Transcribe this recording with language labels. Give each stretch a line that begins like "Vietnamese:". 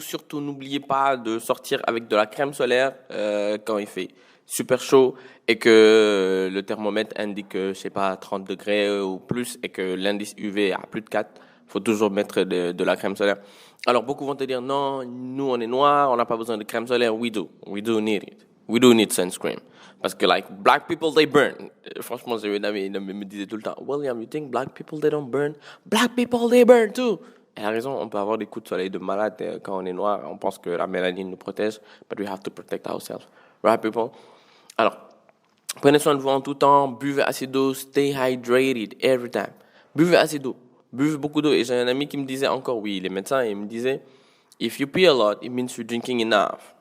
French: Surtout, n'oubliez pas de sortir avec de la crème solaire quand il fait super chaud et que le thermomètre indique, 30 degrés ou plus et que l'indice UV est à plus de 4. Faut toujours mettre de la crème solaire. Alors, beaucoup vont te dire, non, nous, on est noirs, on n'a pas besoin de crème solaire.
English: We do need it. We do need sunscreen.
French: Parce que,
English: black people, they burn.
French: Franchement, j'ai une amie, il me disait tout le temps, William,
English: you think black people, they don't burn? Black people, they burn too.
French: Elle a raison, on peut avoir des coups de soleil de malade quand on est noir. On pense que la mélanine nous protège,
English: but we have to protect ourselves. Right, people?
French: Alors, prenez soin de vous en tout temps, buvez assez d'eau,
English: stay hydrated every time.
French: Buvez assez d'eau, buvez beaucoup d'eau. Et j'ai un ami qui me disait encore, oui, il est médecin, et il me disait,
English: if you pee a lot, it means you're drinking enough.